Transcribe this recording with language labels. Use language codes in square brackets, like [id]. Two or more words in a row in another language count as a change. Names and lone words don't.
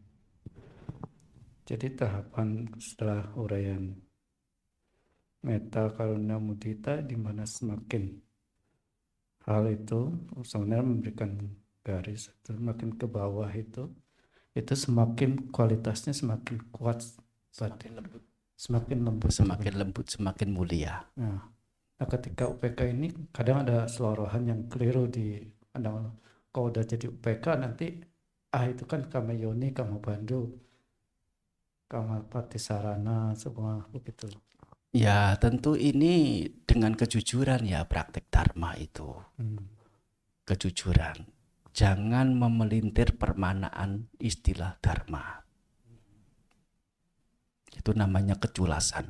[id] Jadi tahapan setelah uraian metta, karuna, mudita, di mana semakin hal itu sebenarnya memberikan garis itu makin ke bawah itu semakin kualitasnya semakin kuat, semakin lembut, semakin mulia. Nah, ketika UPK ini kadang ada selorohan yang keliru di pandang. Kalau udah jadi UPK nanti itu kan [pi] kama yoni, kama bandu, kama patisarana, [id] semua begitu. Ya, tentu ini dengan kejujuran praktek dharma itu. Kejujuran. Jangan memelintir permanaan istilah dharma. Itu namanya keculasan.